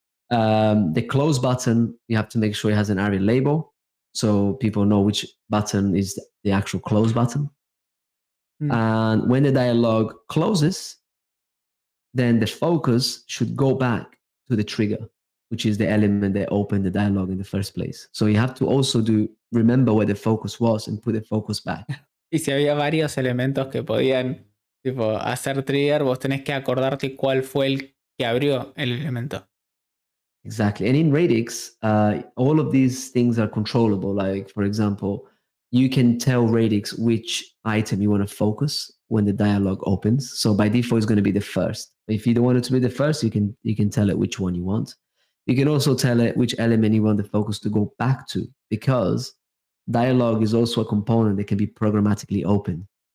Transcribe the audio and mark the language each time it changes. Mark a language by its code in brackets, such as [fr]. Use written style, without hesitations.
[en] The close button, you have to make sure it has an ARIA label, so people know which button is the actual close button. And when the dialogue closes, then the focus should go back to the trigger, which is the element that opened the dialogue in the first place. So you have to also remember where the focus was and put the focus back. [es] Y si había varios elementos que podían hacer trigger, vos tenés que acordarte cuál fue el que abrió el elemento. [en] Exactly. And in Radix, all of these things are controllable. Like, for example, you can tell Radix which item you want to focus when the dialog opens. So by default, it's going to be the first. If you don't want it to be the first, you can tell it which one you want. You can also tell it which element you want the focus to go back to, because dialog is also a component that can be programmatically opened.